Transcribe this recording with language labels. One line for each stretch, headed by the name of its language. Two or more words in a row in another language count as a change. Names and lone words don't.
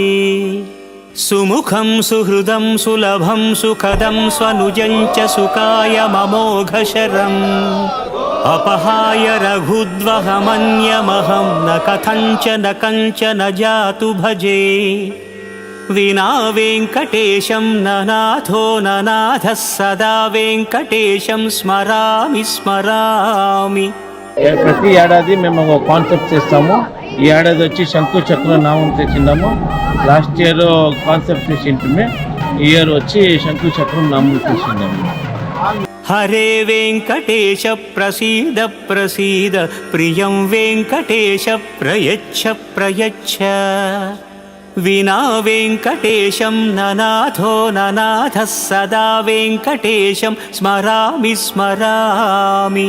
Sanskrit: सुमुखं सुहृदं सुलभं सुखदं स्वनुजं च सुकायममोघशरम् अपहाय रघुद्वहमन्यमहं न कथञ्चन जातु भजे। विना वेङ्कटेशं ननाथो ननाथः सदा वेङ्कटेशं स्मरामि स्मरामि।
Telugu: ప్రతి ఏడాది మేము ఒక కాన్సెప్ట్ చేస్తాము. ఈ ఏడాది వచ్చి శంకు చక్ర నామం తెచ్చిందాము. లాస్ట్ ఇయర్ కాన్సెప్ట్ చేసింటే ఈ ఇయర్ వచ్చి శంకు చక్రం నామం తెచ్చిందాము.
Sanskrit: हरे वेङ्कटेश प्रसीद प्रसीद प्रियं वेङ्कटेश प्रयच्छ प्रयच्छ। विना वेङ्कटेशं ननाथो ननाथः सदा वेङ्कटेशं स्मरामि स्मरामि।